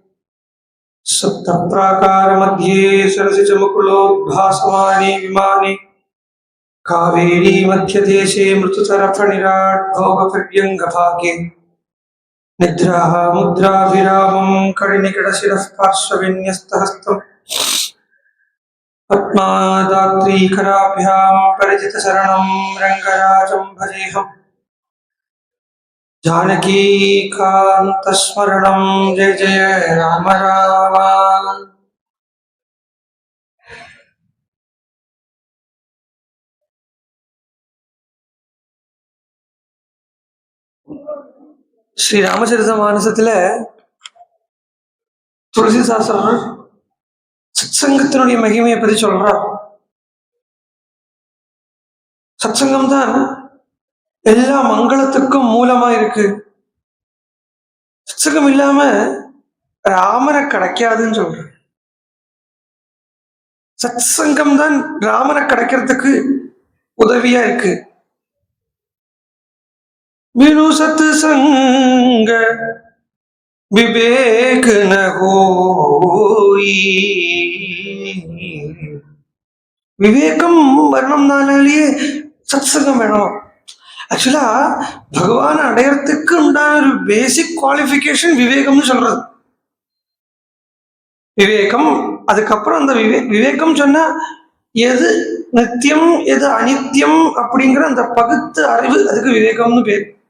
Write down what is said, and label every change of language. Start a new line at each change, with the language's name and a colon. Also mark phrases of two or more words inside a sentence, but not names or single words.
Sanskrit: सप्तप्राकारमध्ये सरसि च मुकुलोद्भासमाने विमाने कावेरी मध्यदेशे मृततरफणिराट् भोगपर्यङ्गभागे निद्राः मुद्राभिरामं कडिनिकटशिरः पार्श्वविन्यस्तहस्तम् पद्मादात्रीकराभ्यां परिचितशरणं रङ्गराजं भजेऽहम्। जानकीकान्तस्मरणं जय जय राम राम।
Tamil: ஸ்ரீ ராமச்சரிதமானசத்துல துளசிதாசர் சத்சங்கத்தினுடைய மகிமையை பற்றி சொல்றார். சத்சங்கம் தான் எல்லா மங்களத்துக்கும் மூலமா இருக்கு. சத்சங்கம் இல்லாம ராமனை கிடைக்காதுன்னு சொல்ற. சத்சங்கம் தான் ராமனை கிடைக்கிறதுக்கு உதவியா இருக்கு.
Awadhi: बिनु सत्संग विवेक न होई।
Tamil: விவேகம் வரணும்னாலேயே சத்சங்கம் வேணும். ஆக்சுவலா பகவான் அடையறதுக்கு உண்டான ஒரு
English: basic qualification
Tamil: விவேகம்னு சொல்றது. விவேகம், அதுக்கப்புறம் அந்த விவேகம் சொன்னா எது நித்தியம் எது அனித்தியம் அப்படிங்கிற அந்த பகுத்து அறிவு, அதுக்கு விவேகம்னு பேர்.